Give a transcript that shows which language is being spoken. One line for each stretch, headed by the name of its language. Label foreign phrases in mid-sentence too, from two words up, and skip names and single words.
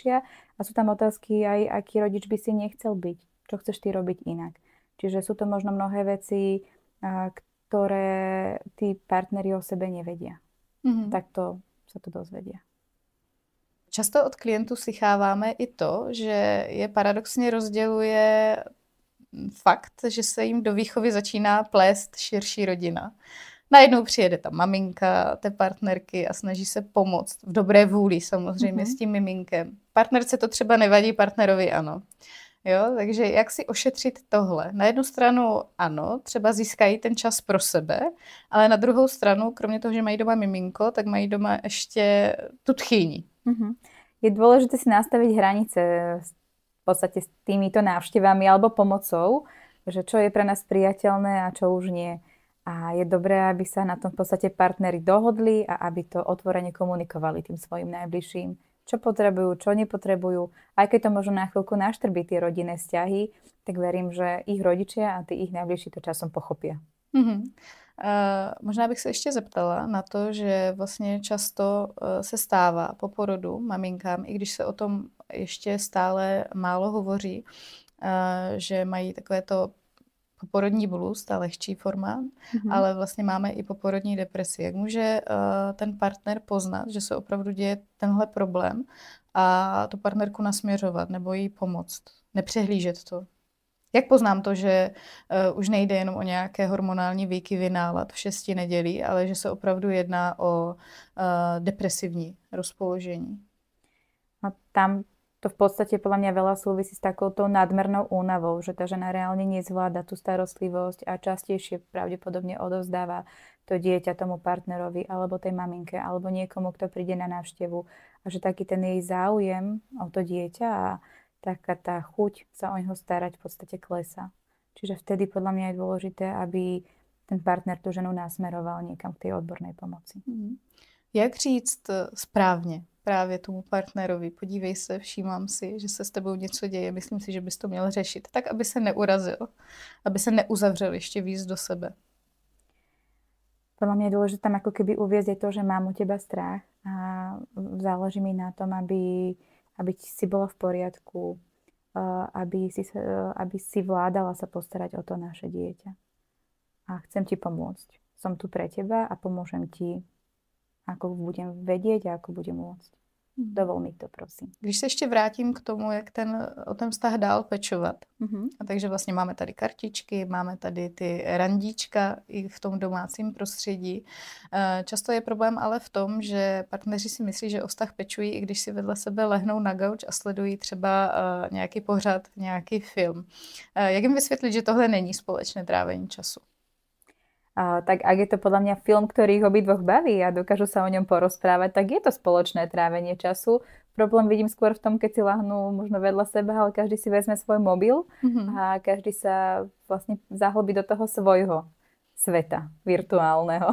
Slovak: A sú tam otázky aj, aký rodič by si nechcel byť, čo chceš ty robiť inak. Čiže sú to možno mnohé veci, ktoré tí partneri o sebe nevedia. Takto sa to dozvedia.
Czech: Často od klientů slycháváme i to, že je paradoxně rozděluje fakt, že se jim do výchovy začíná plést širší rodina. Najednou přijede ta maminka té partnerky a snaží se pomoct v dobré vůli samozřejmě s tím miminkem. Partnerce to třeba nevadí, partnerovi ano. Jo, takže jak si ošetřit tohle? Na jednu stranu ano, třeba získají ten čas pro sebe, ale na druhou stranu, kromě toho, že mají doma miminko, tak mají doma ještě tu tchýni.
Slovak: Je dôležité si nastaviť hranice v podstate s týmito návštevami alebo pomocou, že čo je pre nás priateľné a čo už nie. A je dobré, aby sa na tom v podstate partneri dohodli a aby to otvorene komunikovali tým svojim najbližším, čo potrebujú, čo nepotrebujú. Aj keď to možno na chvíľku naštrbí tie rodinné vzťahy, tak verím, že ich rodičia a tí ich najbližší to časom pochopia.
Czech: Možná bych se ještě zeptala na to, že vlastně často se stává po porodu maminkám, i když se o tom ještě stále málo hovoří, že mají takové to poporodní blues, ta lehčí forma, ale vlastně máme i poporodní depresi. Jak může ten partner poznat, že se opravdu děje tenhle problém a tu partnerku nasměřovat nebo jí pomoct, nepřehlížet to? Jak poznám to, že už nejde jenom o nějaké hormonální výkyvy nálad v 6 nedělí, ale že se opravdu jedná o depresivní rozpoložení?
Slovak: A tam to v podstate podľa mňa veľa súvisí s takouto nadmernou únavou, že tá žena reálne nezvláda tú starostlivosť a častejšie pravdepodobne odovzdáva to dieťa tomu partnerovi alebo tej maminke alebo niekomu, kto príde na návštevu a že taký ten jej záujem o to dieťa a taká tá chuť sa o neho starať v podstate klesá. Čiže vtedy podľa mňa je dôležité, aby ten partner tú ženu nasmeroval niekam k tej odbornej pomoci.
Czech: Jak říct správně právě tomu partnerovi? Podívej se, všímám si, že se s tebou něco děje, myslím si, že bys to měl řešit. Tak, aby se neurazil, aby se neuzavřel ještě víc do sebe.
Slovak: Podľa mňa je dôležité tam ako keby uviesť aj to, že mám u teba strach a záleží mi na tom, aby si bola v poriadku, aby si vládala sa postarať o to naše dieťa. A chcem ti pomôcť. Som tu pre teba a pomôžem ti, ako budem vedieť a ako budem môcť. Dovol mi to, prosím.
Czech: Když se ještě vrátím k tomu, jak o ten vztah dál pečovat. A takže vlastně máme tady kartičky, máme tady ty randíčka i v tom domácím prostředí. Často je problém ale v tom, že partneři si myslí, že o vztah pečují, i když si vedle sebe lehnou na gauč a sledují třeba nějaký pořad, nějaký film. Jak jim vysvětlit, že tohle není společné trávení času?
Slovak: Tak ak je to podľa mňa film, ktorý ich obidvoch baví a dokážu sa o ňom porozprávať, tak je to spoločné trávenie času. Problém vidím skôr v tom, keď si lahnú možno vedľa seba, ale každý si vezme svoj mobil a každý sa vlastne zahlbí do toho svojho sveta virtuálneho.